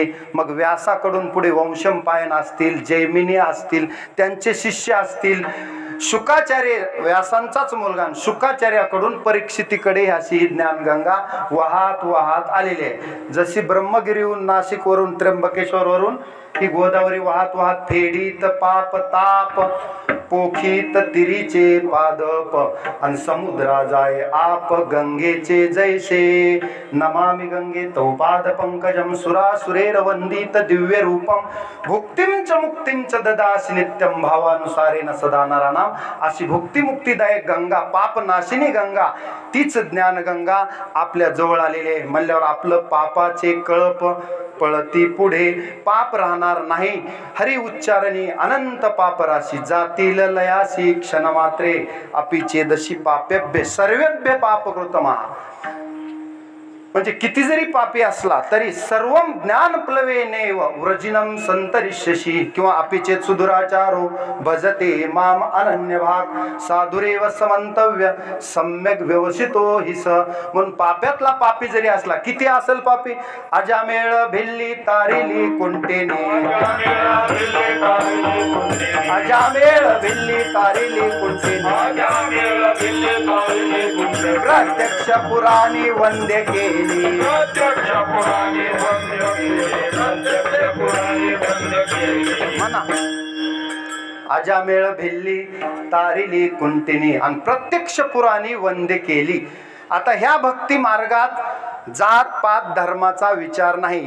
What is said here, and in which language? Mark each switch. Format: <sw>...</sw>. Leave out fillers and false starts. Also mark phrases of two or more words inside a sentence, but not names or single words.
<mr>मग व्यासाकडून पुढे वंशमपायन असतील, जैमिनी असतील, त्यांचे शिष्य असतील, शुकाचार्य व्यासांचाच मुलगा शुकाचार्याकडून परीक्षितीकडे अशी ज्ञानगंगा वाहत वाहत आलेली आहे. जशी ब्रह्मगिरीहून नाशिकवरून त्र्यंबकेश्वरवरून ही गोदावरी वाहत वाहत फेडीत पाप ताप पोखीत तिरीचे पादप आणि समुद्रा जाय आप गंगेचे जैसे</mr> <sa>नमामि गंगे तौ पाद पंकजम सुरासुरेर वंदित दिव्य रूपम भुक्तिं च मुक्तिं च ददासि नित्यं भावानुसारेण सदा नराणाम.</sa> <mr>अशी भुक्ती मुक्तीदायक गंगा, पाप नाशिनी गंगा, तीच ज्ञान गंगा आपल्या जवळ आलेली आहे. म्हणल्यावर आपलं पापाचे कळप पळती पुढे, पाप राहणार नाही. हरी उच्चारणी अनंत पापराशी जातील लयासी क्षणमात्रे</mr> <sa>अपिचेदशी पापेभ्य सर्वेभ्य पापकृतमा.</sa> <mr>म्हणजे किती जरी पापी असला तरी</mr> <sa>सर्वं ज्ञान प्लवेनेव व्रजिनम संतरिष्यशी. किंवा अपिचेत सुदुराचारो भजते माम अनन्य भाग साधुरेव समंतव्य सम्यक व्यवसितो हिस.</sa> <mr>म्हणून पाप्यातला पापी जरी असला, किती असेल पापी, अजामेळ भिल्ली तारिली कुंटेने, अजामेळ भिल्ली तारिली कुंटेने प्रत्यक्ष पुराणी वंद्य केली. म्हणा अजामेळ भिल्ली तारिली कुंटिनी आणि प्रत्यक्ष पुराणी वंदे केली. आता ह्या भक्ती मार्गात जात पात धर्माचा विचार नाही.</mr>